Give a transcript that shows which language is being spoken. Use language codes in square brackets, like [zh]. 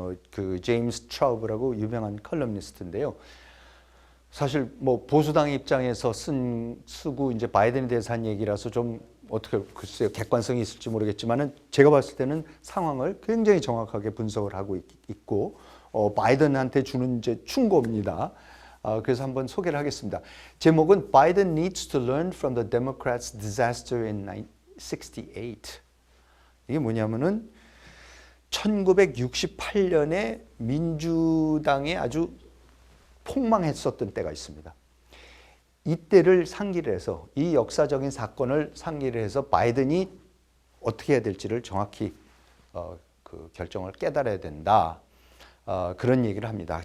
[ko] 그 제임스 트라우브라고 유명한 칼럼니스트인데요. 사실 뭐 보수당 입장에서 쓰고 이제 바이든에 대해서 한 얘기라서 좀 어떻게 글쎄요 객관성이 있을지 모르겠지만은 제가 봤을 때는 상황을 굉장히 정확하게 분석을 하고 있고 바이든한테 주는 이제 충고입니다. 그래서 한번 소개를 하겠습니다. 제목은 [en] Biden needs to learn from the Democrats' disaster in 68. [ko] 이게 뭐냐면은 1968년에 민주당에 아주 폭망했었던 때가 있습니다. 이때를 상기를 해서 이 역사적인 사건을 상기를 해서 바이든이 어떻게 해야 될지를 정확히 그 결정을 깨달아야 된다. 그런 얘기를 합니다.